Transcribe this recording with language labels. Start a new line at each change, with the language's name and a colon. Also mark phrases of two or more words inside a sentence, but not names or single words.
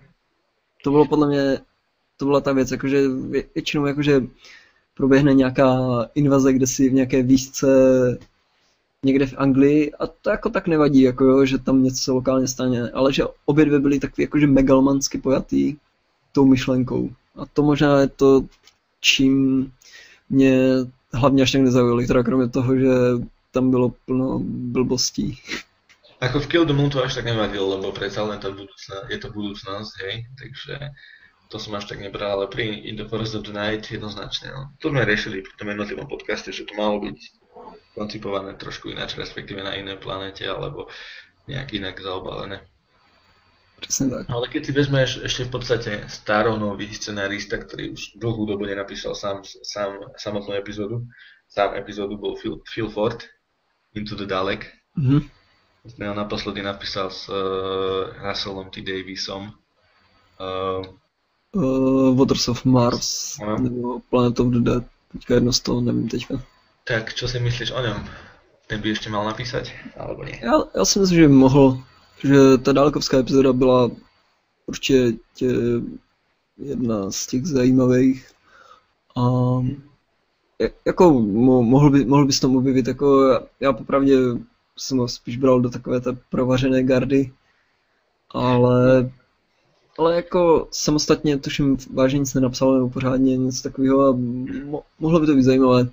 Czech: To bylo podle mě, to byla ta věc, jakože většinou jakože proběhne nějaká invaze, kde si v nějaké výšce někde v Anglii a to jako tak nevadí, jako jo, že tam něco se lokálně stane, ale že obě 2 byly takový jakože megalomansky pojatý tou myšlenkou. A to možná je to, čím mě hlavně až tak nezaujali, teda kromě toho, že tam bylo plno blbostí.
Slovak: Ako v Kill the Moon to až tak nevadilo, lebo predsa len je to budúcnosť, hej, takže to som až tak nebral, ale pri In the Forest of the Night jednoznačne, no. To sme riešili pri tom jednotlivom podcaste, že to malo byť koncipované trošku ináč, respektíve na inej planete, alebo nejak inak zaobalené. Presne tak. Ale keď si vezmeš ešte v podstate staronový scenárista, ktorý už dlhú dobu nenapísal samotnú epizódu, sám epizódu bol Phil Ford, Into the Dalek. Ho naposledy napísal s Russellom T. Davisom.
Czech: Waters of Mars, nebo Planet of the Dead, teďka jedno z toho, nevím teďka.
Slovak: Tak čo si myslíš o ňom? Ten by ešte mal napísať, alebo nie?
Czech: Já si myslím, že mohl, že ta dálkovská epizoda byla určitě jedna z těch zajímavých. A jako mohl by se tam objevit, jako já popravdě jsem ho spíš bral do takové té provařené gardy, ale jako samostatně tuším vážně nic nenapsal nebo pořádně nic takového a mohlo by to být zajímavé.